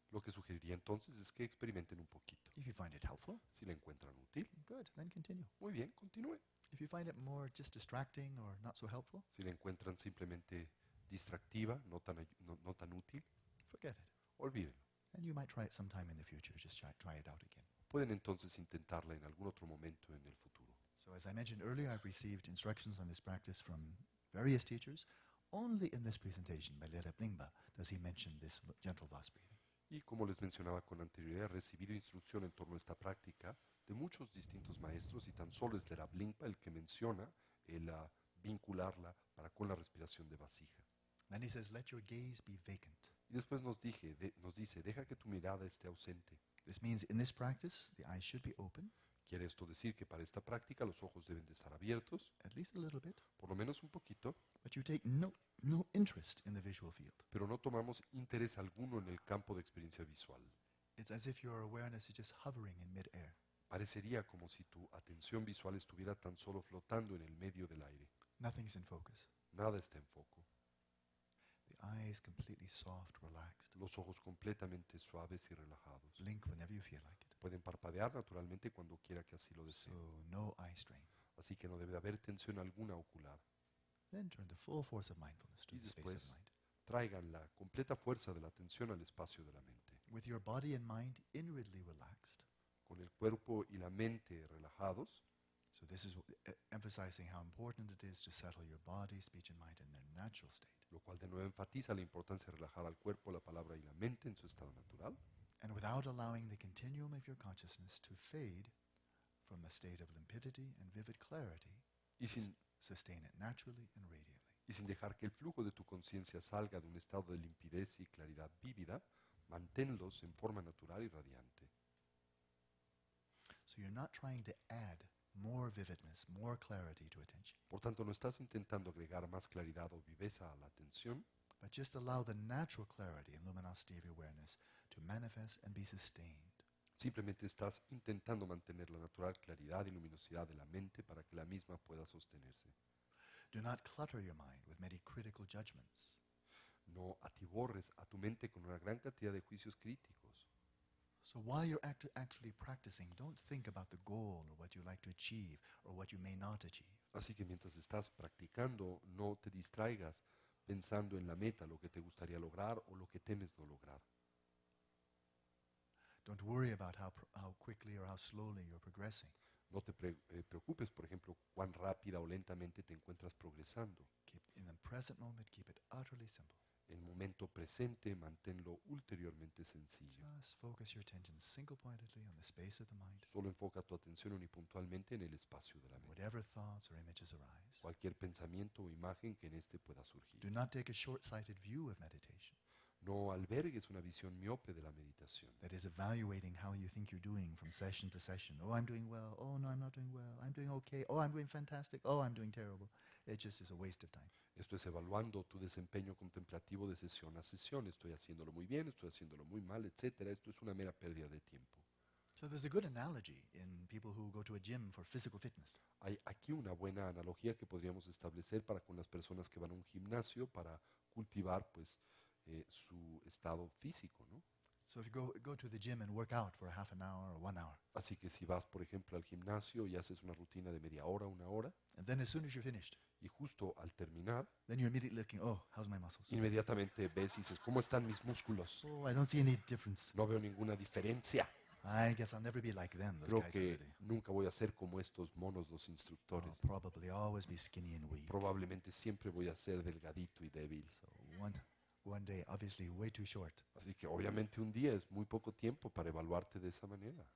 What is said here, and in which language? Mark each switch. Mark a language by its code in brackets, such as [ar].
[es] Lo que sugeriría entonces es que experimenten un poquito. [en] If you find it helpful, [es] Si la encuentran útil, [en] good, then continue. [es] muy bien, continúe. [en] If you find it more just distracting or not so helpful, [es] Si la encuentran simplemente distractiva, no tan útil, [en] forget it. [es] olvídenlo. [en] And you might try it sometime in the future. Just try it out again. [es] Pueden entonces intentarla en algún otro momento en el futuro. [en] So as I mentioned earlier, I've received instructions on this practice from various teachers. Only in this presentation by Lera Blingba does he mention this gentle vase breathing. [es] Y como les mencionaba con anterioridad, he recibido instrucción en torno a esta práctica de muchos distintos maestros y tan solo es Lera Blingba el que menciona el vincularla con la respiración de vasija. [en] Then he says, let your gaze be vacant. [es] Y después nos dice, deja que tu mirada esté ausente. [en] This means in this practice, the eyes should be open, [es] Quiere esto decir que para esta práctica los ojos deben de estar abiertos, [en] at least a little bit, [es] por lo menos un poquito, [en] but you take no interest in the visual field. [es] pero no tomamos interés alguno en el campo de experiencia visual. [en] It's as if your awareness is just hovering in midair. [es] Parecería como si tu atención visual estuviera tan solo flotando en el medio del aire. [en] Nothing's in focus. [es] Nada está en foco. [en] The eyes completely soft, relaxed. [es] Los ojos completamente suaves y relajados. [en] Blink whenever you feel like it. [es] Pueden parpadear naturalmente cuando quiera que así lo [en] So [es] deseen. [en] no eye strain. [es] Así que no debe de haber tensión alguna ocular. [en] Then turn the full force of mindfulness to [es] Y [en] the space of [es] después [en] mind. [es] traigan la completa fuerza de la atención al espacio de la mente. [en] With your body and mind inwardly relaxed. [es] Con el cuerpo y la mente relajados. [en] So this is emphasizing how important it is to settle your body, speech, and mind in their natural state. [es] Lo cual de nuevo enfatiza la importancia de relajar al cuerpo, la palabra y la mente en su estado natural. [en] And without allowing the continuum of your consciousness to fade from the state of limpidity and vivid clarity, [es] Y sin, [en] sustain it naturally and radiantly. [es] y sin dejar que el flujo de tu conciencia salga de un estado de limpidez y claridad vívida, manténlos en forma natural y radiante. [en] So you're not trying to add more vividness, more clarity to attention, [es] Por tanto, no estás intentando agregar más claridad o viveza a la atención, [en] but just allow the natural clarity and luminosity of your awareness to manifest and be sustained. [es] simplemente estás intentando mantener la natural claridad y luminosidad de la mente para que la misma pueda sostenerse. [en] Do not clutter your mind with many critical judgments. [es] No atiborres a tu mente con una gran cantidad de juicios críticos. [en] So while you're actually practicing, don't think about the goal or what you like to achieve or what you may not achieve. [es] Así que mientras estás practicando, no te distraigas pensando en la meta, lo que te gustaría lograr o lo que temes no lograr. [en] Don't worry about how quickly or how slowly you're progressing. [es] No te preocupes, por ejemplo, cuán rápida o lentamente te encuentras progresando. [en] Keep in the present moment, keep it utterly simple. [es] El momento presente, manténlo ulteriormente sencillo. [en] Just focus your attention single-pointedly on the space of the mind. [es] Solo enfoca tu atención unipuntualmente en el espacio de la mente. [en] Whatever thoughts or images arise. [es] Cualquier pensamiento o imagen que en este pueda surgir. [en] Do not take a short-sighted view of meditation. [es] No albergues una visión miope de la meditación. [en] That is evaluating how you think you're doing from session to session. Oh, I'm doing well. Oh, no, I'm not doing well. I'm doing okay. Oh, I'm doing fantastic. Oh, I'm doing terrible. It just is a waste of time. [es] Esto es evaluando tu desempeño contemplativo de sesión a sesión. Estoy haciéndolo muy bien, estoy haciéndolo muy mal, etcétera. Esto es una mera pérdida de tiempo. [en] So there's a good analogy in people who go to a gym for physical fitness. [es] Hay aquí una buena analogía que podríamos establecer para con las personas que van a un gimnasio para cultivar pues su estado físico, ¿no? [en] So if you go to the gym and work out for a half an hour or 1 hour, [es] Así que si vas, por ejemplo, al gimnasio y haces una rutina de media hora, una hora, [en] and then as soon as you're finished, [es] y justo al terminar, [en] then you're immediately looking, oh, how's my muscles? [es] inmediatamente ves y dices, ¿cómo están mis músculos? [en] Oh, I don't see any difference. [es] No veo ninguna diferencia. [en] I guess I'll never be like them, those [es] Creo [en] guys [es] que [en] already. [es] nunca voy a ser como estos monos, los [en] I'll [es] instructores. [en] probably always be skinny and weak. [es] Probablemente siempre voy a ser delgadito y débil. [en] So one day, obviously way too short. [es] Así que obviamente un día es muy poco tiempo para evaluarte de esa manera.